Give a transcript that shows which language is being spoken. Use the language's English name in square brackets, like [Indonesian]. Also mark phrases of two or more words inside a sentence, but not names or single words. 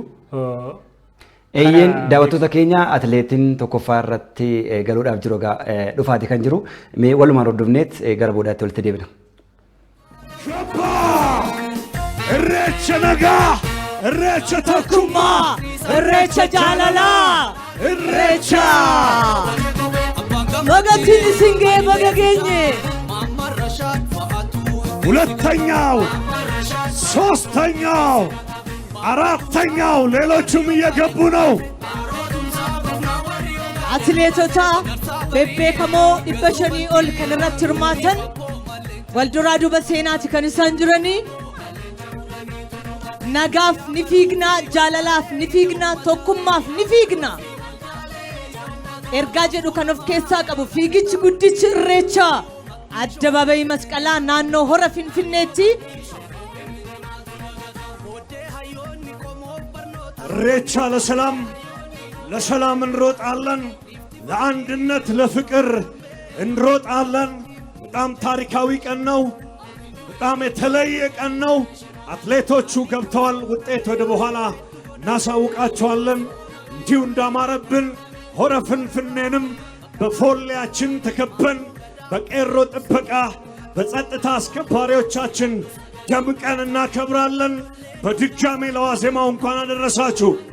[Oromo] Eeyyeen daawwattoota keenya atileetiin tokkoffaa irratti galuudhaaf jiru dhufaati kan jiru mee walumaan hordofneet gara boodaatti walitti deebina. Irreecha nagaa, irreecha tokkummaa, irreecha jaalalaa, irreecha Magatiin singee baga geenye. [Amharic] ሁለተኛው ሶስተኛው አራተኛው ሌሎቹም እየገቡ ነው። [Oromo] atileetota beekamoo dhibbashanii ol kanarratti hirmaatan walduraa duuba seenaati kan isaan jirani nagaaf ni fiigna jaalalaaf ni fiigna tokkummaaf ni fiigna ergaa jedhu kan of keessaa qabu fiigichi guddichi irreecha addabaabayi masqalaa naannoo hora finfinneetti [Amharic] ኢሬቻ ለሰላም እንሮጣለን፣ ለአንድነት ለፍቅር እንሮጣለን። በጣም ታሪካዊ ቀን ነው። በጣም የተለየ ቀን ነው። አትሌቶቹ ገብተዋል። ውጤት ወደ በኋላ እናሳውቃቸዋለን። እንዲሁ እንዳማረብን ሆረ ፍንፍኔንም በፎሌያችን ተከበን በቄሮ ጥበቃ በጸጥታ አስከባሪዎቻችን ደምቀን እናከብራለን። በድጋሜ ለዋዜማው እንኳን አደረሳችሁ።